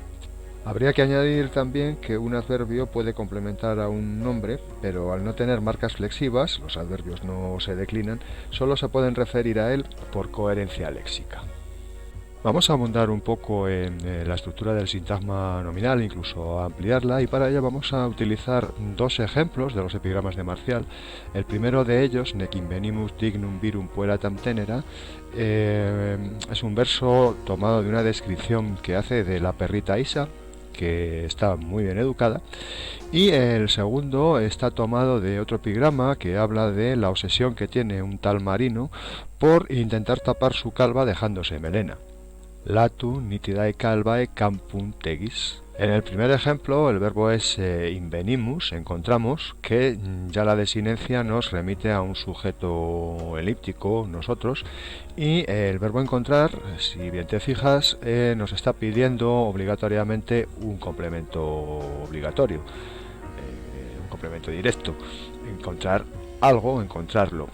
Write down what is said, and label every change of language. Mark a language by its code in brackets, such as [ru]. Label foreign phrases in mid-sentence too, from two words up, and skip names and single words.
[es] Habría que añadir también que un adverbio puede complementar a un nombre, pero al no tener marcas flexivas, los adverbios no se declinan, solo se pueden referir a él por coherencia léxica. Vamos a abundar un poco en la estructura del sintagma nominal, incluso a ampliarla, y para ello vamos a utilizar dos ejemplos de los epigramas de Marcial. El primero de ellos, [la] Nec invenimus dignum virum puellatam tenera, [es] es un verso tomado de una descripción que hace de la perrita Isa, que está muy bien educada, y el segundo está tomado de otro epigrama que habla de la obsesión que tiene un tal Marino por intentar tapar su calva dejándose melena. [la] Latu nitidae calvae campum tegis. [es] En el primer ejemplo, el verbo es invenimus, encontramos, que ya la desinencia nos remite a un sujeto elíptico, nosotros, y el verbo encontrar, si bien te fijas, nos está pidiendo obligatoriamente un complemento obligatorio, un complemento directo, encontrar algo, encontrarlo.